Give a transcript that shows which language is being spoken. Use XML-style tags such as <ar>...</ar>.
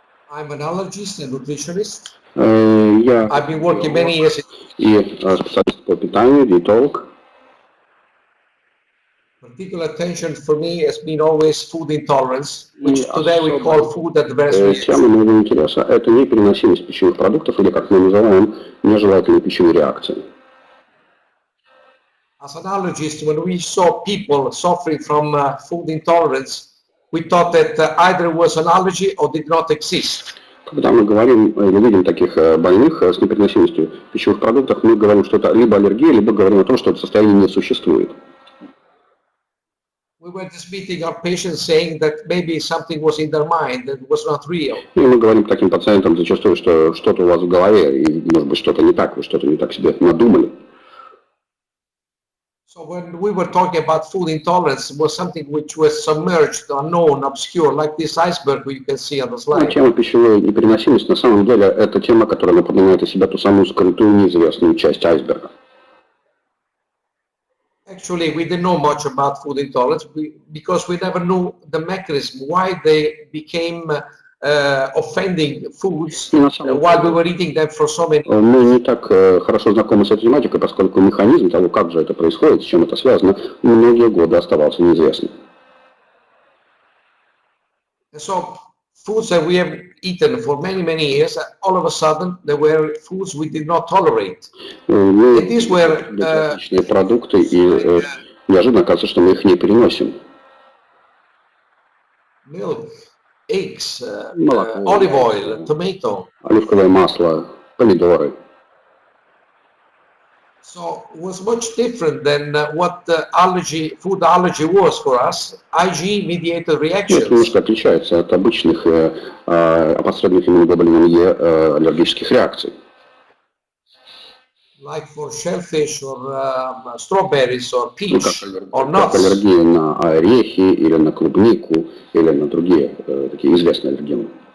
<en>I'm an allergist and nutritionist.</en> <ru>Я</ru> <en>I've been working many years.</en> <ru>И специалист по питанию, диетолог.</ru> <en>Particular attention for me has been always food intolerance, which today we call food adverse reaction.</en> <ru>Тема моего интереса – это непереносимость пищевых продуктов, или, как мы называем, нежелательные пищевые реакции.</ru> <en>As an allergist, when we saw people suffering from food intolerance, we thought that either it was an allergy or did not exist.</en> <ru>Когда мы говорим или видим таких больных с непереносимостью пищевых продуктов, мы говорим, что это либо аллергия, либо говорим о том, что это состояние не существует.</ru> <en>We were just meeting our patients saying that maybe something was in their mind that was not real.</en> <ru>И мы говорим таким пациентам зачастую, что что-то у вас в голове, и, может быть, что-то не так, вы что-то не так себе надумали.</ru> <en>So when we were talking about food intolerance, it was something which was submerged, unknown, obscure, like this iceberg you can see on the slide.</en> <ru>Тема пищевой непереносимости на самом деле это тема, которая напоминает из себя ту самую скрытую, неизвестную часть айсберга.</ru> <en>Actually, we didn't know much about food intolerance because we never knew the mechanism why they became offending foods while we were eating them for so many.</en> <ru>Мы не так хорошо знакомы с этой тематикой, поскольку механизм того, как же это происходит, с чем это связано, многие годы оставался неизвестным.</ru> <en>So foods that we have eaten for many years, all of a sudden there were foods we did not tolerate. And these were</en> <ru>отличные продукты, и неожиданно оказывается, что мы их не переносим.</ru> <en>Milk, eggs, olive oil, tomato.</en> <ru>Оливковое масло, помидоры.</ru> <en>So it was much different than what the food allergy was for us, IgE-mediated reactions.</en> <ru>Это немножко отличается от обычных опосредованных иммуноглобулином Е аллергических реакций.</ru> <en>Like for shellfish or strawberries or peach or nuts.</en> <ru>Как аллергия на орехи или на клубнику или на другие такие известные аллергены.</ru>